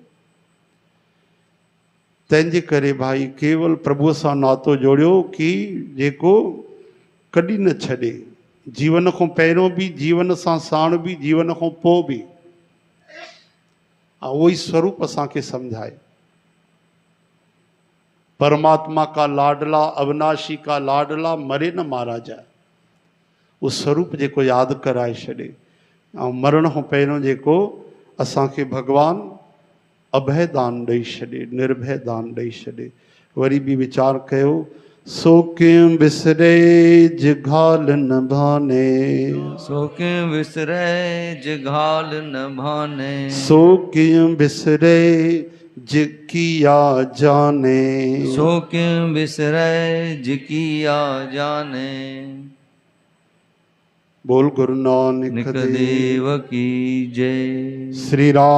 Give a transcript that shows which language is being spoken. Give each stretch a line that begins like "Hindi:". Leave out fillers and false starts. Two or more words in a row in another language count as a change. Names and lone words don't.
Sindhi: तंहिंजे करे भाई केवल प्रभुअ सां नातो जोड़ियो कि जेको कॾहिं न छॾे, जीवन खां पहिरियों बि, जीवन सां साण बि, जीवन खां पोइ बि। उहो ई स्वरूप असांखे सम्झाए।
Hindi: परमात्मा का लाडला अविनाशी का लाडला मरे न महाराजा,
Sindhi: उहो स्वरूप जेको यादि कराए छॾे। ऐं मरण खां पहिरियों जेको असांखे भगवानु अभय दान ॾेई छॾे, निर्भय दान ॾेई छॾे। वरी बि वीचार कयो, सो कीअं विसरे जिघाल न भाने, सो कीअं विसरे जिघाल न भाने, सो कीअं विसरे जिकिया जाने, सो कीअं विसरे जिकिया जाने।
Hindi: बोल गुरु नानक निक देव देव की जय। श्री राम